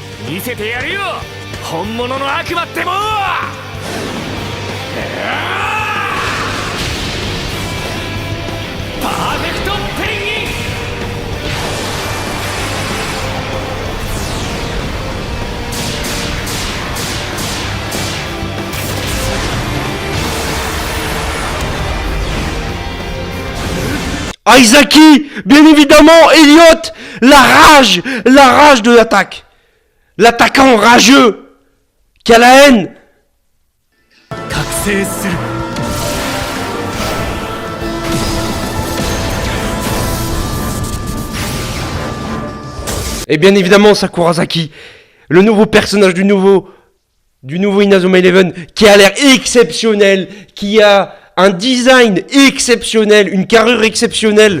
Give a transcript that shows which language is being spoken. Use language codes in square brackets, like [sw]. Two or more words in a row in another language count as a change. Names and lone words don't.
[ja] 見せてやるよ本物の悪魔ってもんは。パーフェクトペンギン。 [fr] Aizaki, bien évidemment, Elliot, la rage de l'attaque. L'attaquant rageux, qui a la haine. [ja] 覚醒する。 [fr] Et bien évidemment, Sakurasaki, le nouveau personnage du nouveau Inazuma Eleven, qui a l'air exceptionnel, qui a un design exceptionnel, une carrure exceptionnelle.